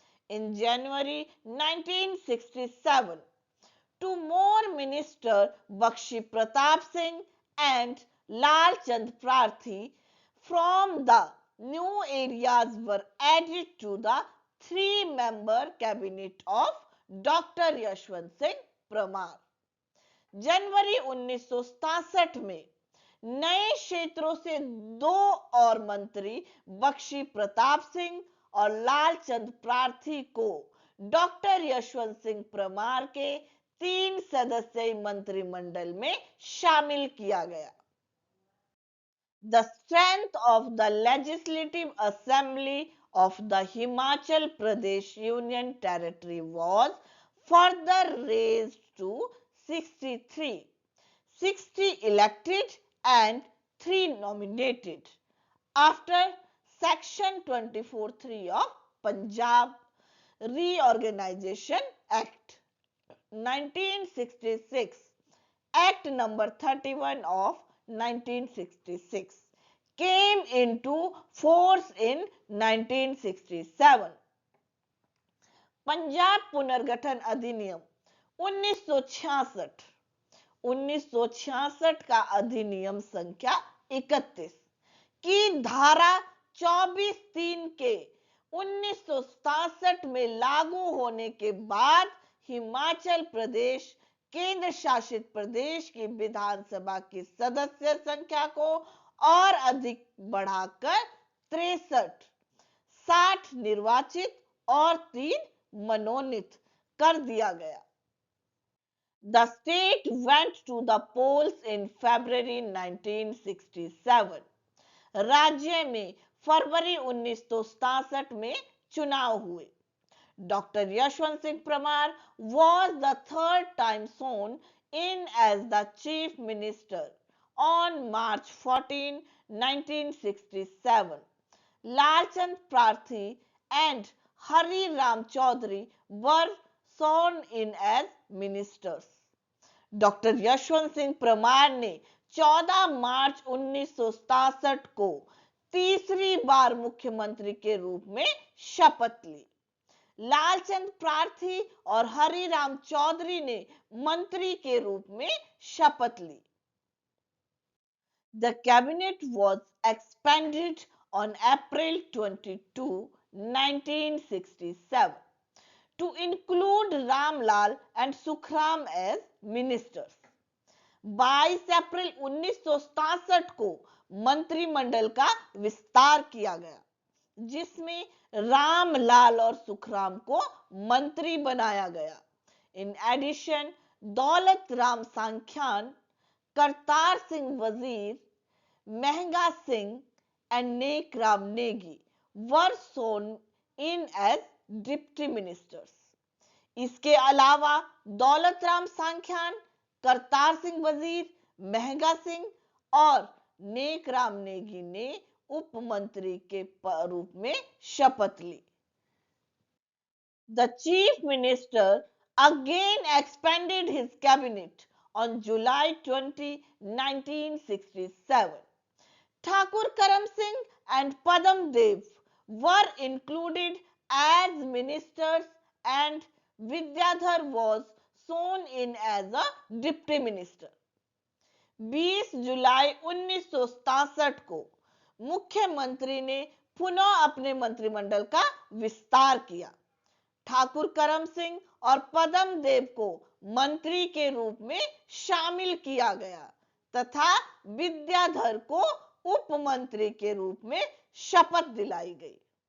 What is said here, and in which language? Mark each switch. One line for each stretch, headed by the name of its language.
English: In January 1967, 2 more minister Bakshi Pratap Singh and Lal Chand Prathi from the new areas were added to the 3-member cabinet of Dr. Yashwant Singh Pramar.
Hindi: जनवरी 1967 में नए क्षेत्रों से 2 और मंत्री बख्शी प्रताप सिंह और लालचंद प्रार्थी को doctor Yashwant Singh Parmar के 3 सदस्यीय मंत्रिमंडल में शामिल किया गया।
English: The strength of the Legislative Assembly of the Himachal Pradesh Union Territory was further raised to 63, 60 elected and 3 nominated after Section 24(3) of Punjab Reorganization Act 1966, Act number 31 of 1966 came into force in 1967.
Hindi: Punjab पुनर्गठन अधिनियम 1966 1966 का अधिनियम संख्या 31 की धारा 24(3) के 1967 में लागू होने के बाद हिमाचल प्रदेश केंद्र शासित प्रदेश की विधानसभा की सदस्य संख्या को और अधिक बढ़ाकर 63, 60 निर्वाचित और 3 मनोनीत कर दिया गया।
English: The state went to the polls in February 1967.
Hindi: राज्य में फरवरी 1967 में चुनाव हुए।
English: Dr. Yashwant Singh Parmar was the third time sworn in as the Chief Minister on March 14, 1967. Lalchand Prathi and Hari Ram Chaudhary were sworn in as ministers. Dr.
Hindi: Yashwant Singh Parmar ने 14 मार्च 1967 को तीसरी बार मुख्यमंत्री के रूप में शपथ ली। लालचंद प्रार्थी और हरिराम चौधरी ने मंत्री के रूप में शपथ ली।
English: The cabinet was expanded on April 22, 1967 to include Ramlal and Sukhram as ministers.
Hindi: 22 अप्रैल 1967 को मंत्रिमंडल का विस्तार किया गया, जिसमें रामलाल और सुखराम को मंत्री बनाया गया।
English: In addition Daulat Ram Sankhyan, Kartar Singh Wazir, Mehanga Singh and Nek Ram Negi were sworn in as deputy ministers.
Hindi: इसके अलावा दौलत राम सांख्यान, करतार सिंह वजीर, महंगा सिंह और नेक राम नेगी ने उप मंत्री के रूप में शपथ ली।
English: The chief minister again expanded his cabinet on July 20, 1967. Thakur Karam Singh and Padam Dev were included as ministers and Vidyadhar was sworn in as a deputy minister.
Hindi: 20 जुलाई 1967 को मुख्यमंत्री ने पुनः अपने मंत्रिमंडल का विस्तार किया। ठाकुर करम सिंह और पदम देव को मंत्री के रूप में शामिल किया गया तथा विद्याधर को उप मंत्री के रूप में शपथ दिलाई गई।